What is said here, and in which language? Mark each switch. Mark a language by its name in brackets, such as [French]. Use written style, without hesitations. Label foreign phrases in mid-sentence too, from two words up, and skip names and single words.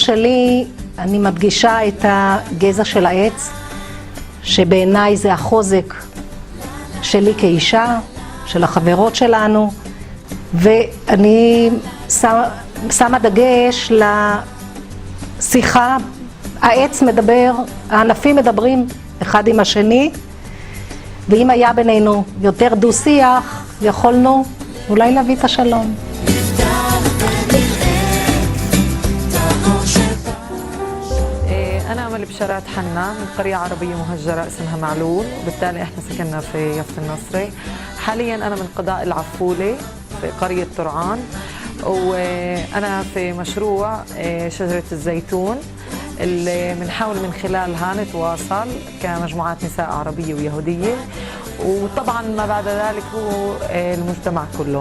[Hebrew] שלי אני מדגישה את הגזע של העץ, שבעיניי זה החוזק שלי כאישה, של החברות שלנו, ואני שמה דגש לשיחה, העץ מדבר, הענפים מדברים אחד עם השני, ואם היה בינינו יותר דו-שיח, יכולנו אולי להביא את השלום. [Arabic] أنا أمل بشارات حنا من قرية عربية مهجرة اسمها معلول، وبالتالي إحنا سكننا في يافت النصري. حالياً أنا من قضاء العفولة في قرية طرعان، وأنا في مشروع شجرة الزيتون اللي بنحاول من خلالها نتواصل كمجموعات نساء عربية ويهودية، وطبعاً ما بعد ذلك هو المجتمع كله.